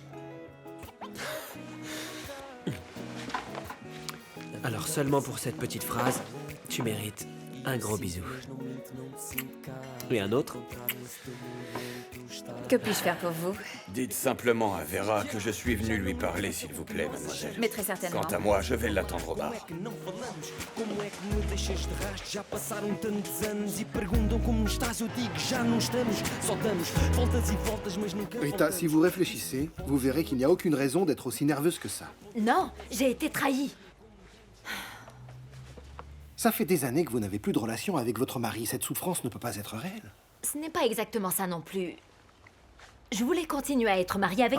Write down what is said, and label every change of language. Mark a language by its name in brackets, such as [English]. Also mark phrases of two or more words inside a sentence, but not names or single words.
[French] Alors seulement pour cette petite phrase, tu mérites un gros bisou. Et un autre? Que puis-je faire pour vous? Dites simplement à Vera que je suis venu lui parler, s'il vous plaît, mademoiselle. Mais très certainement. Quant à moi, je vais l'attendre au bar. [Portuguese] Como é que me deixas de rastro? Já passaram tantos anos e perguntam como estás. Eu digo já não estamos, só damos voltas e voltas, mas nunca. [French] Rita, si vous réfléchissez, vous verrez qu'il n'y a aucune raison d'être aussi nerveuse que ça. Non, j'ai été trahie. Ça fait des années que vous n'avez plus de relation avec votre mari. Cette souffrance ne peut pas être réelle. Ce n'est pas exactement ça non plus. Je voulais continuer à être mariée avec